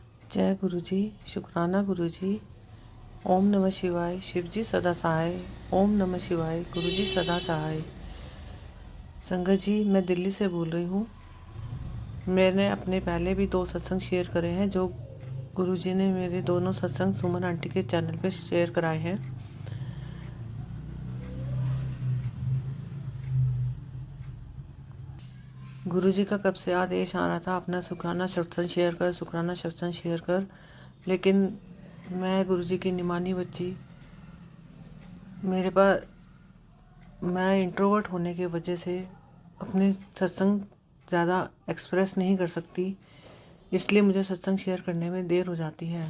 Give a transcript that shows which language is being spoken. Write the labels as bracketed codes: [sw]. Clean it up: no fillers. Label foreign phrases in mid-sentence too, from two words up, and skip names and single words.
[hi] जय गुरु जी। शुक्राना गुरु जी। ओम नमः शिवाय। शिव जी सदा सहाय। ओम नमः शिवाय। गुरु जी सदा सहाय। संगत जी, मैं दिल्ली से बोल रही हूँ। मैंने अपने पहले भी 2 सत्संग शेयर करे हैं जो गुरु जी ने मेरे दोनों सत्संग सुमन आंटी के चैनल पे शेयर कराए हैं। गुरु जी का कब से आदेश आ रहा था अपना शुक्राना सत्संग शेयर कर, शुक्राना सत्संग शेयर कर, लेकिन मैं गुरु जी की निमानी बच्ची, मैं इंट्रोवर्ट होने की वजह से अपने सत्संग ज़्यादा एक्सप्रेस नहीं कर सकती, इसलिए मुझे सत्संग शेयर करने में देर हो जाती है।